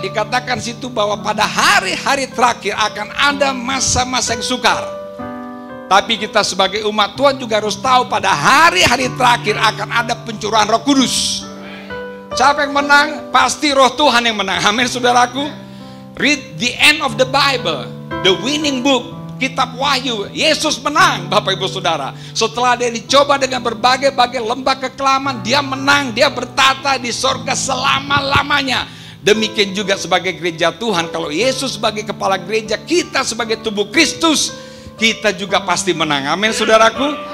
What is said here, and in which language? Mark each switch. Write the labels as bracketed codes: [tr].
[id] Dikatakan situ bahwa pada hari-hari terakhir akan ada masa-masa yang sukar. Tapi kita sebagai umat Tuhan juga harus tahu pada hari-hari terakhir akan ada pencurahan Roh Kudus. Siapa yang menang? Pasti Roh Tuhan yang menang. Amin, saudaraku. [en] Read the end of the Bible, the winning book. [id] Kitab Wahyu, Yesus menang, Bapak Ibu Saudara. Setelah dia dicoba dengan berbagai-bagai lembah kekelaman, dia menang, dia bertata di sorga selama-lamanya. Demikian juga sebagai gereja Tuhan, kalau Yesus sebagai kepala gereja, kita sebagai tubuh Kristus, kita juga pasti menang. Amin, saudaraku.